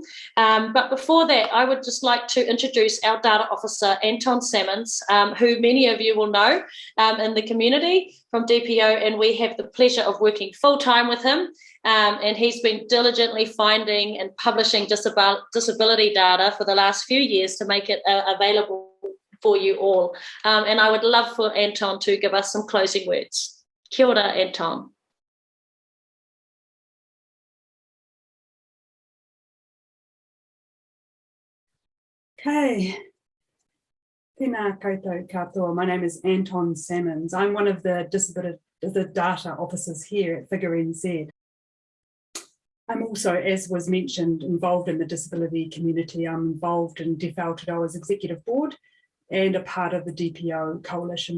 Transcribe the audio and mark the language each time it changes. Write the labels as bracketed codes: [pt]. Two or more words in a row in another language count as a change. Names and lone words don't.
[en] But before that, I would just like to introduce our data officer, Anton Salmons, who many of you will know in the community from DPO, and we have the pleasure of working full-time with him. And he's been diligently finding and publishing disability data for the last few years to make it available for you all. And I would love for Anton to give us some closing words. [mi] Kia ora, Anton. [en] Okay. [mi] Tēnā koutou katoa. [en] My name is Anton Salmons. I'm one of the data officers here at Figure.NZ. I'm also, as was mentioned, involved in the disability community. I'm involved in Deaf Aotearoa's executive board and a part of the DPO coalition.